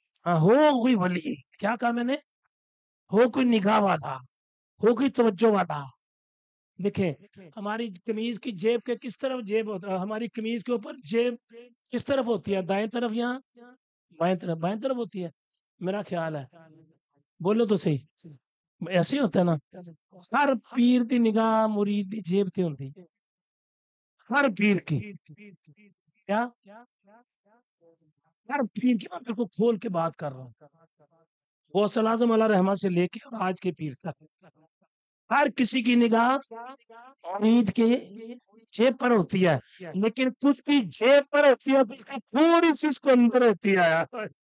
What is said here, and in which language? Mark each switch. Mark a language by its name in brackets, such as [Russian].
[Urdu] ہاں ہو کوئی ولی, کیا کہا میں نے, ہو کوئی نگاہ والا, ہو کوئی توجہ والا. دیکھیں ہماری قمیض کی جیب کے کس طرف جیب ہوتا ہے, ہماری قمیض کے اوپر جیب کس طرف ہوتی ہے, دائیں طرف یا بائیں طرف؟ بائیں طرف ہوتی ہے میرا خیال ہے. بولو تو صحیح, ایسے ہی ہوتا ہے نا. [Punjabi] ہر پیر کی نگاہ مرید دی جیب تے ہوندی, ہر پیر کی. [Urdu] کیا ہر پیر کی, میں بالکل کھول کے بات کر رہا ہوں, غوث الاعظم علیہ رحمہ سے لے کے اور آج کے پیر تک, ہر کسی کی نگاہ مرید کے جیب پر ہوتی ہے. لیکن کچھ کی جیب پر ہوتی ہے, تھوڑی سی اس کو اندر ہوتی ہے.